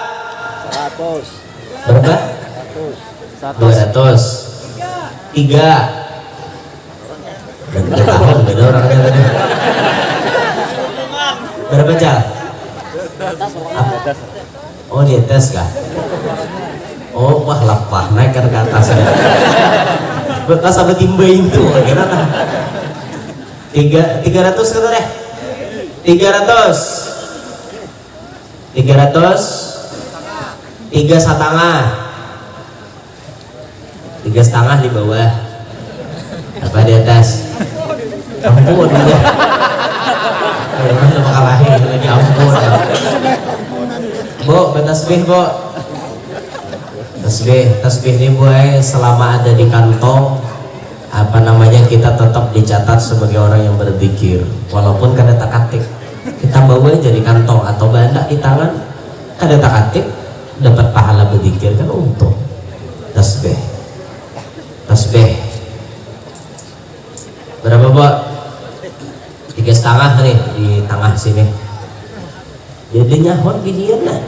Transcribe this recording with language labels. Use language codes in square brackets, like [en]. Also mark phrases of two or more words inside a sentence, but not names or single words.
[id] 100. Berapa? 200. 3. Dan tahun beda orangnya tadi. Berapa jam? Oh di atas kah? Oh wah lapah naikkan ke atas. Bekas sampai timba itu gimana? 300 kata deh. 300. 3,5. 3,5 di bawah. Apa di atas? Ampun ya. Emang udah kalahin lagi ampun. Bu, bertasbih bu. Tasbih ini bu, selama ada di kantong, apa namanya, kita tetap dicatat sebagai orang yang berzikir. [bjn] Walaupun kada takatik, kita bawa aja di kantong atau banda di tangan, kada takatik, dapat pahala berzikir kan untung. [id] Tasbih berapa bu? 3,5 nih di tengah sini. Jadi [bjn] nyahon binian lah.